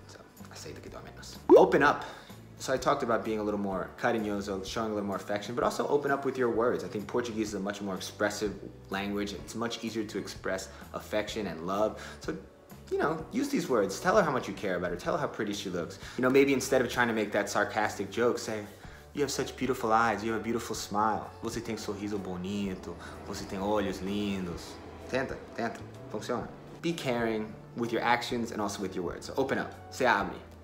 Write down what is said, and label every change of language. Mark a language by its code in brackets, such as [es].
[en] So, aceita que dói menos. Open up. So I talked about being a little more carinhoso, showing a little more affection, but also open up with your words. I think Portuguese is a much more expressive language. It's much easier to express affection and love. So, you know, use these words. Tell her how much you care about her. Tell her how pretty she looks. You know, maybe instead of trying to make that sarcastic joke, say, you have such beautiful eyes, you have a beautiful smile. [pt] Você tem sorriso bonito, você tem olhos lindos. Tenta, funciona. [en] Be caring with your actions and also with your words. So open up, se abre.